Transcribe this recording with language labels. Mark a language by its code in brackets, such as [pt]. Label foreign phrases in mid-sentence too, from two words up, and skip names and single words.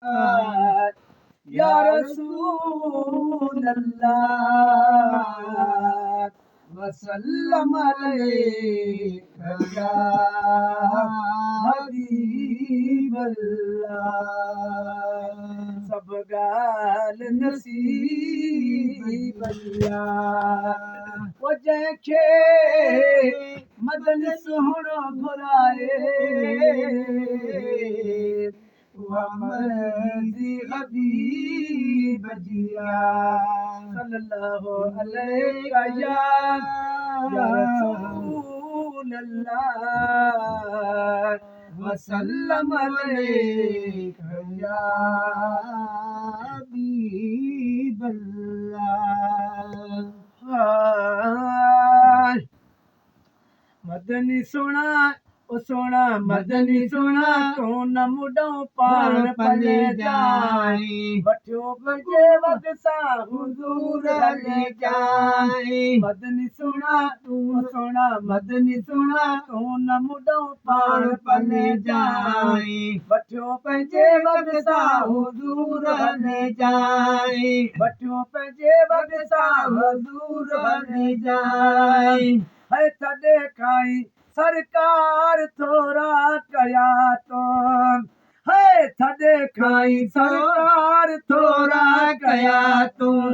[ar] يا رسول الله، وسلم عليك يا حبيب الله. [sd] سڀ ڳالهه نصيب الله. او جنهن کي مدن سهڻو گهرائي، اها مرضي حبيب جي آهي. [ar] صلى الله عليك يا، يا رسول الله، وسلم عليك يا حبيب الله. [sd] هاي. مدني سونا، او سونا مدني سونا، تو نه مڏون پاڻ پل جائين. وٺيو پنهنجي وڳ سان حضور هل جائين. مدني سونا، تو سونا مدني سونا، تو نه مڏون پاڻ پل جائين. وٺيو پنهنجي وڳ سان حضور هل جائين. وٺيو پنهنجي وڳ سان حضور هل جائين. هي ٿڏي کان ئي سرڪار ٿورا ڪيا تو، هي ٿڏي کان ئي سرڪار ٿورا ڪيا تو.